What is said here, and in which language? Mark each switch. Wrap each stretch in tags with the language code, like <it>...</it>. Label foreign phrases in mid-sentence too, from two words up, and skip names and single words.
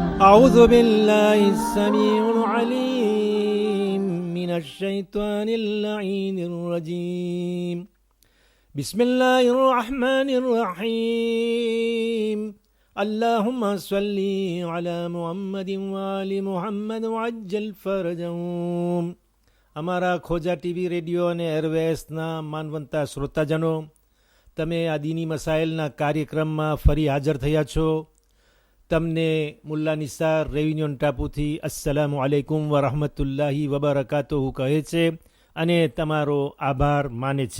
<ar>أعوذ بالله السميع العليم من الشيطان اللعين الرجيم بسم الله الرحمن الرحيم اللهم صل على محمد وآل محمد وعجل فرجهم.</ar> <gu>અમારા ખોજા ટીવી રેડિયો અને એરવેસના માનવંતા શ્રોતાજનો, તમે આ દીની મસાઇલના કાર્યક્રમમાં ફરી હાજર થયા છો. તમને મુલ્લા નિસાર રેવિન્યુન ટાપુથી</gu> <ar>السلام عليكم ورحمة الله وبركاته</ar> <gu>કહે છે અને તમારો આભાર માને છે.</gu>